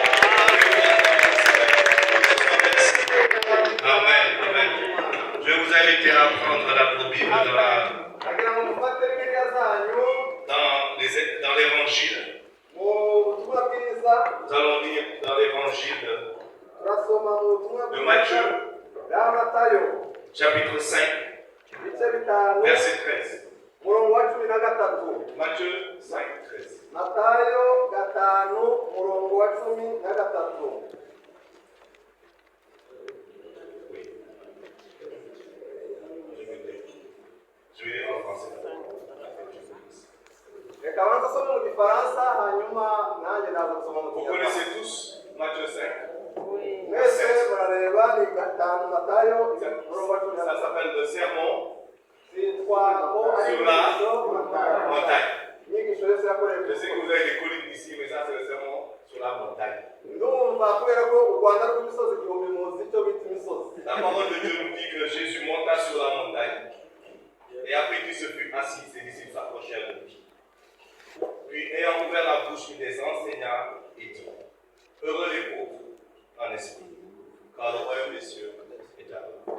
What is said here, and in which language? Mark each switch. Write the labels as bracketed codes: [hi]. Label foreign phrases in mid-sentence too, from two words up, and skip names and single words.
[rw] Amen, amen. [fr] Je vais vous inviter à prendre la Bible dans l'évangile. Nous allons lire dans l'évangile [rw] turasoma mu butumwa [fr] de Matthieu, [rw] bwa Matayo [fr] chapitre 5, [rw] ibice bitanu [fr] verset 13. [rw] umurongo wa 13. [fr] Matthieu 5, 13. [rw] Matayo 5 umurongo wa 13. [fr] Je vais lire en français. [rw] Reka banza asome mu gifaransa hanyuma nanjye naza gusoma mu [fr] Vous [rw] kinyarwanda. [fr] connaissez tous Matthieu 5. [rw] Mwese murareba ni 5 Matayo umurongo wa [fr] Ça [rw] 13. [fr] s'appelle le sermon [rw] Zitwa ko ari [fr] sur la [rw] inyigisho [fr] montagne. [rw] inyigisho yose yakorewe [fr] Je sais que vous avez des collines ici, mais ça c'est le sermon sur la montagne. [rw] ndumva kubera ko u Rwanda rw'imisozi igihumbi muzi icyo bita imisozi. [fr] La parole de Dieu nous dit que Jésus monta sur la montagne. Et après qu'il se fut assis, ses disciples s'approchèrent de lui. Puis, ayant ouvert la bouche, il les enseigna et dit: Heureux les pauvres en esprit, car le royaume des cieux est à eux.